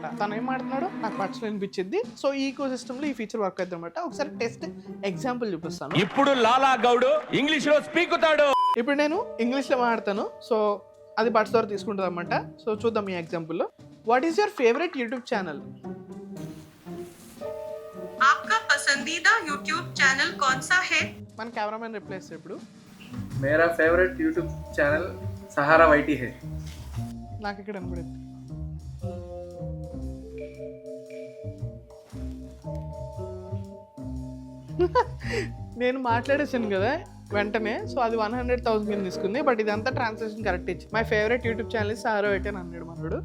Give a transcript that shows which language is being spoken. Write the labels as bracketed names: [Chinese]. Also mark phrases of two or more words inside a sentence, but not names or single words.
[Telugu] తను ఏం మాట్లాడుతున్నాడో నాకు బడ్స్ లో వినిపించింది. సో ఈ [English] eco system [Telugu] లో ఈ [English] feature work [Telugu] అవుతుంది అనమాట. ఒకసారి [English] test example [Telugu] చూపిస్తాను. ఇప్పుడు లాలా గౌడు ఇంగ్లీష్ లో స్పీకుతాడు. ఇప్పుడు నేను ఇంగ్లీష్ లో మాట్లాడతాను, సో అది బడ్స్ ద్వారా తీసుకుంటుంది అనమాట. సో చూద్దాం ఈ ఎగ్జాంపుల్ లో. [English] What is your favourite YouTube channel? [Hindi] आपका पसंदीदा यूट्यूब चैनल कौन सा है? [Telugu] మన కెమెరామెన్ రిప్లై చేస్తే ఇప్పుడు [Hindi] मेरा [English] favourite YouTube channel [Hindi] सहारा वाईटी है. [Telugu] నాకు ఇక్కడ కనబడింది. నేను మాట్లాడేసాను కదా వెంటనే, సో అది 100,000 తీసుకుంది. బట్ ఇదంతా [English] translation correct [Telugu] ఇచ్చి [English] My favourite YouTube channel is Sahara YT [Telugu] అని అన్నాడు మనోడు.